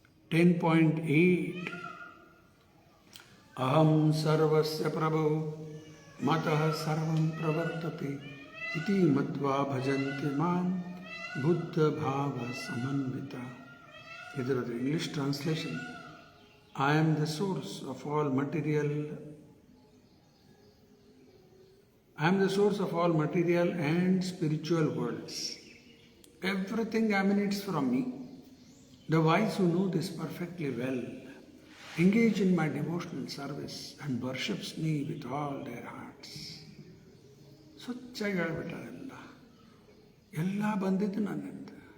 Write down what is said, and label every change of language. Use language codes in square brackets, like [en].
[sa] 10.8 ಅಹಂ ಸರ್ವಸ್ಯ ಪ್ರಭು ಮತಃ ಸರ್ವಂ ಪ್ರವರ್ತತೆ ಇತಿ ಮತ್ವಾ ಭಜಂತೆ ಮಾಂ ಬುದ್ಧ ಭಾವ ಸಮನ್ವಿತ. [en] ಇದರದ್ದು English translation, I am the source of all material, I am the source of all material and spiritual worlds. Everything emanates from me. The wise who know this perfectly well engage in my devotional service and worships me with all their hearts. [kn] ಸ್ವಚ್ಛಾಗಿ ಹೇಳ್ಬಿಟ್ಟಾರೆಲ್ಲ, ಎಲ್ಲ ಬಂದಿದ್ದು ನನ್ನಿಂದ.